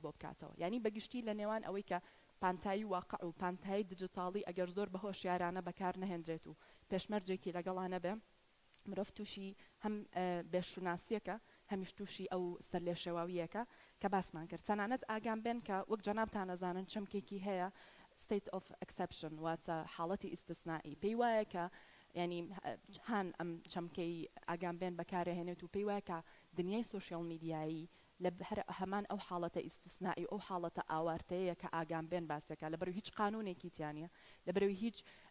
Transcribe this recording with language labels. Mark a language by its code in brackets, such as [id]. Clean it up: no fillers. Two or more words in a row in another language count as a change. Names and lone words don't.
[ckb] بۆ بکاتەوە یعنی بەگشتی لە نێوان ئەوەی کە پانتایی واقع و پانتایی دیجیتاڵی ئەگەر زۆر بە هۆشیارانە بەکار نەهێنرێت و پێشمەرجێکی لەگەڵانە بێ مرۆڤ تووشی هەم بێشوناسیەکە هەمیش تووشی ئەو سەر لێ شێواویەکە کە باسمان کرد چەنانەت ئاگام بێن کە وەک جەنابتان ئەزانن چەمکێکی هەیە [en] state of exception [ckb] واتە حاڵەتی ئیستثنائی پێی وایە کە ینی هەن ئەم چەمکەی ئاگام بێن بەکارهێنێت و پێی وایە کە دنیای [en] social media [ckb] لە هەمان ئەو حاڵەتە ئیستثنائی ئەو حاڵەتە ئاوارتەیە کە ئاگام بێن باسەکە لەبەرەوەی هیچ قانونێکی تیانە لەبەرەوەی هیچ